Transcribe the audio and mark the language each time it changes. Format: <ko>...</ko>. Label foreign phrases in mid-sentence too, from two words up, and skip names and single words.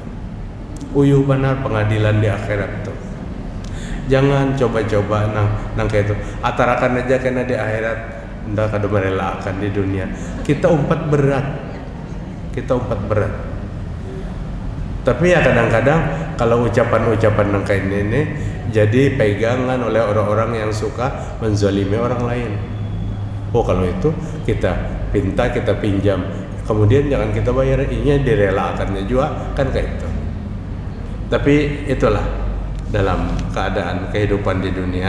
<bjn>Uyuh benar pengadilan di akhirat tuh. Jangan coba-coba nang kayak itu. Atarakan aja kaina di akhirat. Ndak kada merelakan di dunia. Kita umpat berat.</bjn> <id>Tapi ya kadang-kadang kalau ucapan-ucapan yang kayak ini jadi pegangan oleh orang-orang yang suka menzalimi orang lain. Oh kalau itu kita pinjam, kemudian jangan kita bayar, ini direlakannya juga kan kayak itu. Tapi itulah dalam keadaan kehidupan di dunia.</id>